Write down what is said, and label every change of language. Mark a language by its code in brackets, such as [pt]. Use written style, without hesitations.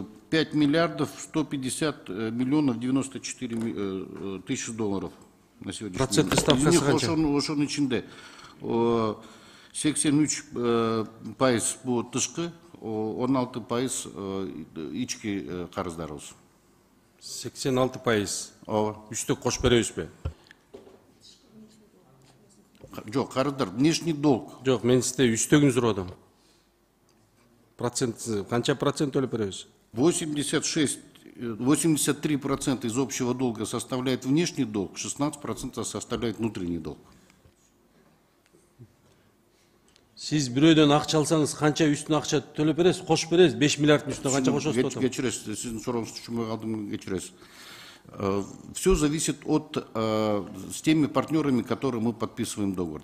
[ru] 5 миллиардов 150 миллионов 94 тысячи долларов на сегодняшний день. [ky] Проценттик ставкасы канча? Ошонун ичинде 83% бул тышкы, 16% ички карыздарыбыз. 86%. Ооба. Үстөк кошуп беребизби? Жок, карыздар, [ru] внешний долг. [ky] Жок, мен сизде үстөгүн сурап атам. Процент, канча процент төлөп беребиз? [ru] 83% из общего долга составляет внешний долг, 16% составляет внутренний долг. [ky] Сиз бирөөдөн акча алсаңыз канча үстүнө акча төлөп бересиз? Кошуп бересиз? 5 миллиарддын үстүнө канча кошосуз деп атам? Кечиресиз, сиздин сурооңузду түшүнбөй калдым, кечиресиз. [ru] Все зависит с теми партнерами, которые мы подписываем договор.